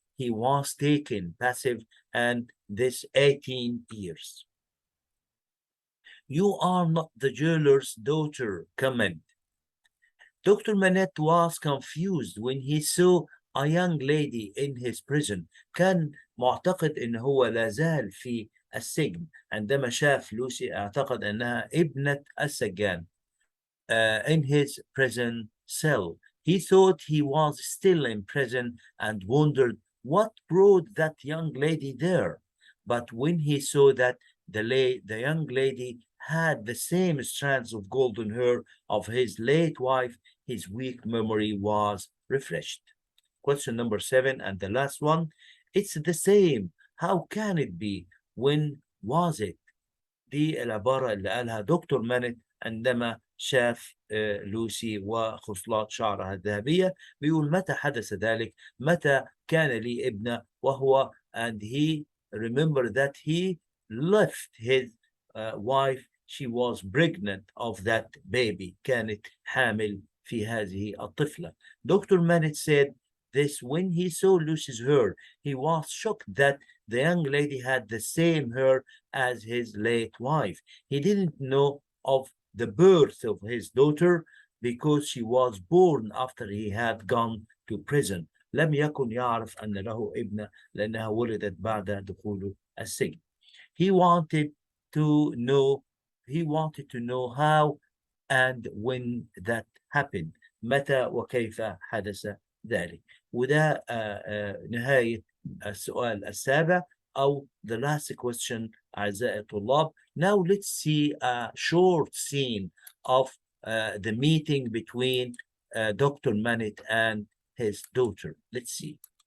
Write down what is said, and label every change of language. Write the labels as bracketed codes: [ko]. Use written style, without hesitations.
[en] He was taken passive and this 18 years. You are not the jailer's daughter. Comment. Dr. Manette was confused when he saw a young lady in his prison. [ar] كان معتقد إن هو لا زال في السجن. عندما شاف لوسي اعتقد أنها ابنة السجان. [en] In his prison cell. He thought he was still in prison and wondered what brought that young lady there. But when he saw that the young lady had the same strands of golden hair of his late wife, his weak memory was refreshed. Question number 7 and the last one. It's the same. How can it be? When was it? [ar] دي العبارة اللي قالها دكتور مانت عندما شاف لوسي وخصلات شعرها الذهبية. بيقول متى حدث ذلك؟ متى كان لي ابنة وهو [en] and he remembered that he left his wife. She was pregnant of that baby. [ar] كانت حامل في هذه الطفلة. Dr. [en] Manet said this when he saw Lucy's hair. He was shocked that the young lady had the same hair as his late wife. He didn't know of the birth of his daughter because she was born after he had gone to prison. [ar] لم يكن يعرف أن له ابنة لأنها ولدت بعد دخوله السجن. [en] He wanted to know how and when that happened. [ar] متى وكيف حدث ذلك. وده نهاية السؤال السابع أو [en] the last question [ar] أعزائي الطلاب. [en] Now let's see a short scene of the meeting between Dr. Manet and his daughter. Let's see.